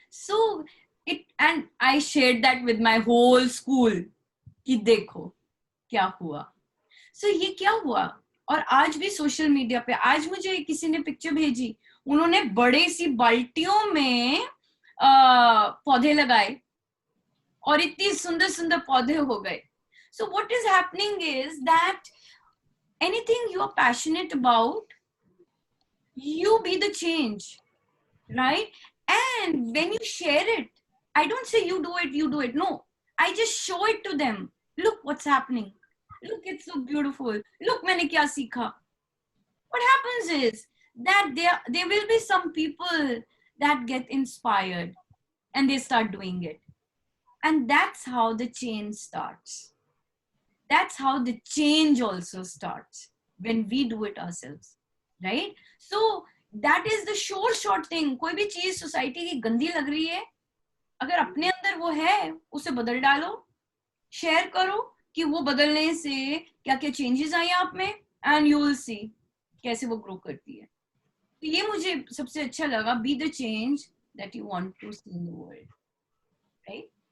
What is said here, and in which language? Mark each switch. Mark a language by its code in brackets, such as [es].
[en] so it and I shared that with my whole school [hi] कि देखो क्या हुआ। [en] so [hi] ये क्या हुआ। और आज भी सोशल मीडिया पे, आज मुझे किसी ने पिक्चर भेजी, उन्होंने बड़े सी बाल्टियों में पौधे लगाए और इतनी सुंदर सुंदर पौधे हो गए। [en] So what is happening is that anything you are passionate about, you be the change, right? And when you share it, I don't say you do it, no, I just show it to them. Look what's happening, look it's so beautiful, look [hi] मैंने क्या सीखा। [en] What happens is that there will be some people that get inspired and they start doing it, and that's how the change starts. That's how the change also starts, when we do it ourselves, right? So that is the short thing. [hi] कोई भी चीज society की गंदी लग रही है, अगर अपने अंदर वो है उसे बदल डालो, शेयर करो कि वो बदलने से क्या क्या चेंजेस आए आप में, [en] and you will see [hi] कैसे वो ग्रो करती है। तो ये मुझे सबसे अच्छा लगा, [en] Be the change that you want to see in the world, right.